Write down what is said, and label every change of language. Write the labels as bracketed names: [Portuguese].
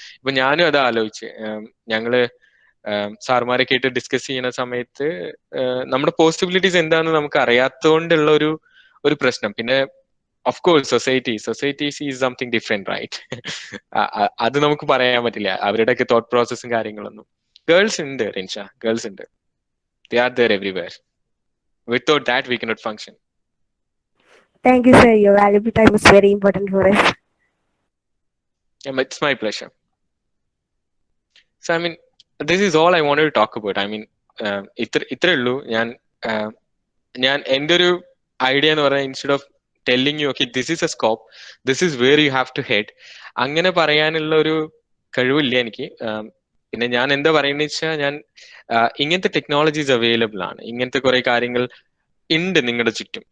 [Malayalam] ഇപ്പൊ ഞാനും അത് ആലോചിച്ച്, ഞങ്ങള് സാർമാരെ കേട്ട് ഡിസ്കസ് ചെയ്യുന്ന സമയത്ത് നമ്മുടെ പോസിബിലിറ്റീസ് എന്താണെന്ന് നമുക്ക് അറിയാത്തതുകൊണ്ടുള്ള ഒരു പ്രശ്നം. [English] പിന്നെ of course society sees something different, right? [Malayalam] അത് നമുക്ക് പറയാൻ പറ്റില്ല, അവരുടെയൊക്കെ തോട്ട് പ്രോസസ്സും കാര്യങ്ങളൊന്നും. ഗേൾസ് ഉണ്ട് റിൻഷ, ഗേൾസ് ഉണ്ട്. [English] They are there everywhere. Without that, we cannot function. Thank you, sir. Your valuable time is very important for us. Yeah, it's my pleasure. So, I mean, this is all I wanted to talk about. I mean, [Malayalam] ഇത്രേ ഉള്ളൂ. ഞാൻ എൻ്റെ ഒരു idea എന്ന് പറഞ്ഞാൽ, [English] instead of telling you okay this is a scope, this is where you have to head, [Malayalam] അങ്ങനെ പറയാനുള്ള ഒരു കഴിവില്ല എനിക്ക്. പിന്നെ ഞാൻ എന്താ പറയുന്നത് വെച്ചാൽ, ഞാൻ ഇങ്ങനത്തെ ടെക്നോളജീസ് അവൈലബിൾ ആണ്, ഇങ്ങനത്തെ കുറെ കാര്യങ്ങൾ ഉണ്ട് നിങ്ങളുടെ ചുറ്റും.